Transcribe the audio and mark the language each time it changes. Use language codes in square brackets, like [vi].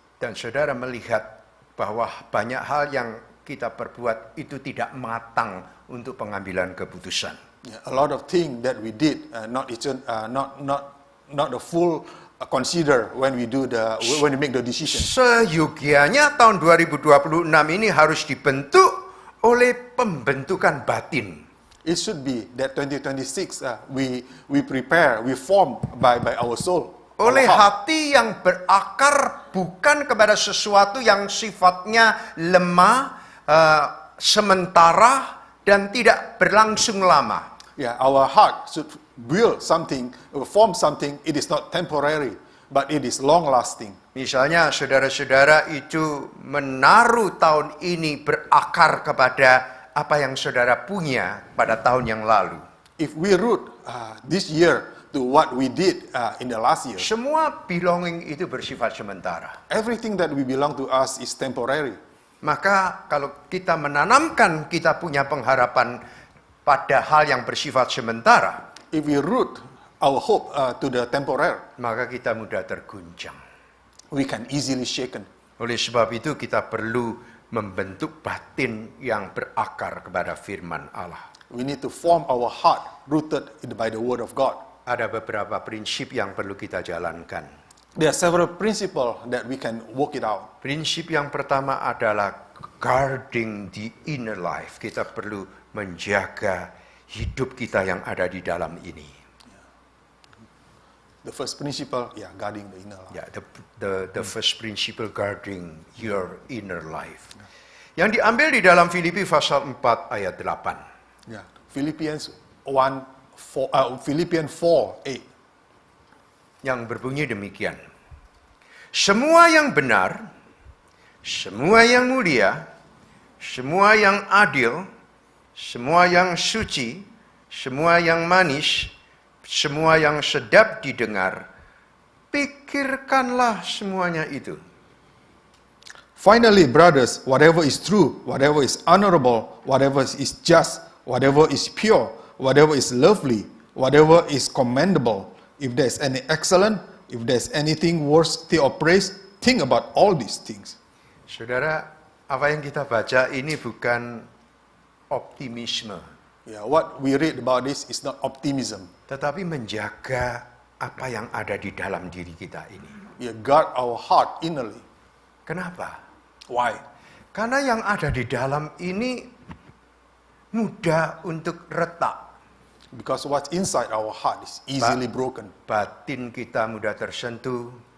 [id] Dan saudara melihat bahwa banyak hal yang kita perbuat itu tidak matang untuk pengambilan keputusan. [en] Yeah, a lot of things that we did not the full consider when we make the decision. [id] Seyogianya tahun 2026 ini harus dibentuk oleh pembentukan batin. [en] It should be that 2026 we prepare, we form by our soul. [id] Oleh [en] our heart. [id] hati yang berakar bukan kepada sesuatu yang sifatnya lemah, sementara, dan tidak berlangsung lama. [en] Yeah, our heart should build something, form something. It is not temporary, but it is long lasting. [id] Misalnya saudara-saudara itu menaruh tahun ini berakar kepada apa yang saudara punya pada tahun yang lalu. [en] If we root this year to what we did in the last year, [id] Semua belonging itu bersifat sementara. [en] everything that we belong to us is temporary. [id] Maka kalau kita menanamkan kita punya pengharapan pada hal yang bersifat sementara, [en] If we root our hope to the temporary, [id] maka kita mudah terguncang. [en] we can easily shaken. [id] Oleh sebab itu kita perlu membentuk batin yang berakar kepada firman Allah. [en] We need to form our heart rooted by the word of God. [id] Ada beberapa prinsip yang perlu kita jalankan. [en] There are several principles that we can work it out. [id] Prinsip yang pertama adalah [en] guarding the inner life. [id] Kita perlu menjaga hidup kita yang ada di dalam ini. [en] The first principle, guarding the inner life. Ya, the first principle guarding your inner life. [id] Yang diambil di dalam Filipi pasal 4 ayat 8. [en] Yeah. Philippians 4:8. [id] Yang berbunyi demikian. Semua yang benar, semua yang mulia, semua yang adil, semua yang suci, semua yang manis, semua yang sedap didengar, pikirkanlah semuanya itu. [en] Finally, brothers, whatever is true, whatever is honorable, whatever is just, whatever is pure, whatever is lovely, whatever is commendable, if there is any excellent, if there is anything worthy of praise, think about all these things. [id] Saudara, apa yang kita baca ini bukan optimisme, [en] Yeah, what we read about this is not optimism. [id] tetapi menjaga apa yang ada di dalam diri kita ini. [en] Yeah, guard our heart innerly. [id] Kenapa? [en] Why? [id] Karena yang ada di dalam ini mudah untuk retak. [en] Because what's inside our heart is easily broken. [id] Batin kita mudah tersentuh,